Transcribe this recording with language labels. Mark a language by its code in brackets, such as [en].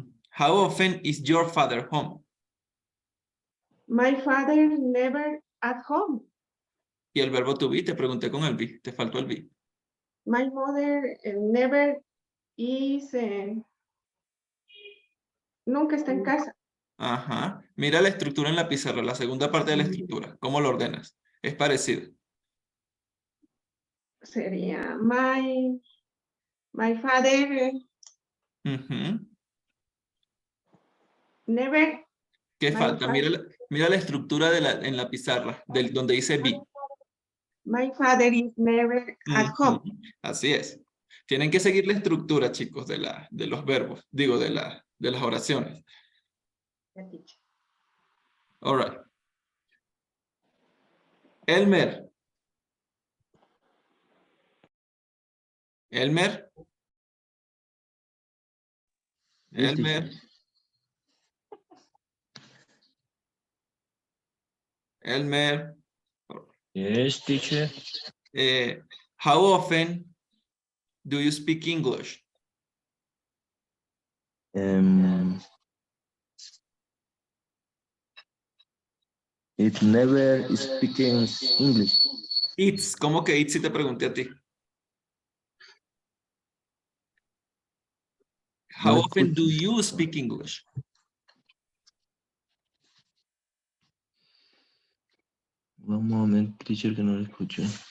[en] How often is your father home? My father never at home. [es] Y el verbo to be, te pregunté con el be. Te faltó el be. [en] My mother never is. [es] Nunca está en casa. Ajá. Mira la estructura en la pizarra, la segunda parte de la estructura. ¿Cómo lo ordenas? Es parecido. Sería [en] my father Ujú. never. [es] ¿Qué [en] My [es] falta? Mira la estructura en la pizarra, donde dice be. [en] My father is never at home. [es] Ujú. Así es. Tienen que seguir la estructura, chicos, de los verbos. Digo, de las oraciones. [en] All right. Elmer. Elmer. Yes, teacher. Elmer. Elmer. Yes, teacher. How often do you speak English? It never speaking English. It's, [es] ¿cómo que it's si te pregunté a ti? [en] How [es] No [en] often do [es] escucho. [en] you speak English? [es] Un momento, teacher, que no lo escucho.